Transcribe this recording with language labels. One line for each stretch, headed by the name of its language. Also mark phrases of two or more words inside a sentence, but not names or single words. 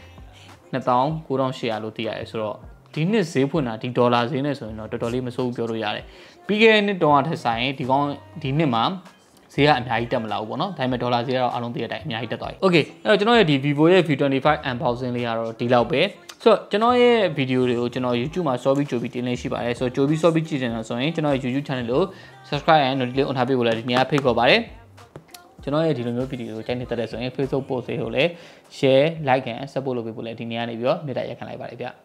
Burmese: 29,800လို့သိရတယ်ဆိုတော့ဒီနှစ်ဈေးဖွင့်တာဒီဒေါ်လာဈေးနဲ့ဆိုရင်တော့တော်တော်လေးမစိုးဘူးပြောလို့ရတယ်ပြီးခဲ့တဲ့နှစ်တုန်းကထက်ဆိုင်ဒီ ကောင်ဒီနှစ်မှာဈေးကအများကြီးတက်မလာဘူးပေါ့နော်ဒါပေမဲ့ဒေါ်လာဈေးကတော့အားလုံးသိတဲ့အတိုင်းအများကြီးတက်သွားပြီ Okay အဲ့တော့ကျွန်တော်ရဲ့ဒီ Vivo ရဲ့ V25 unboxing လေးကတော့ဒီလောက်ပဲဆိုတော့ကျွန်တော်ရဲ့ဗီဒီယိုတွေကိုကျွန်တော် YouTube မှာစောပြီးကြိုပြီးတင်နေရှိပါတယ်ဆိုတော့ကြိုပြီးစောပြီးကြည့်နေတာဆိုရင်ကျွန်တော်ရဲ့ YouTube channel ကို
English: subscribe and notification on
Burmese: ထားပေးဖို့လည်းဒီနေ့ဖိတ်ခေါ်ပါတယ်ကျွန်တော်ရဲ့ဒီလိုမျိုးဗီဒီယိုကိုကြိုက်နေတဲ့ဆိုရင် Facebook post တွေကိုလည်း
English: share like and support
Burmese: လုပ်ပေးဖို့လည်းဒီနေ့ကနေပြီးတော့မေတ္တာရက်ခံလိုက်ပါတယ်ဗျ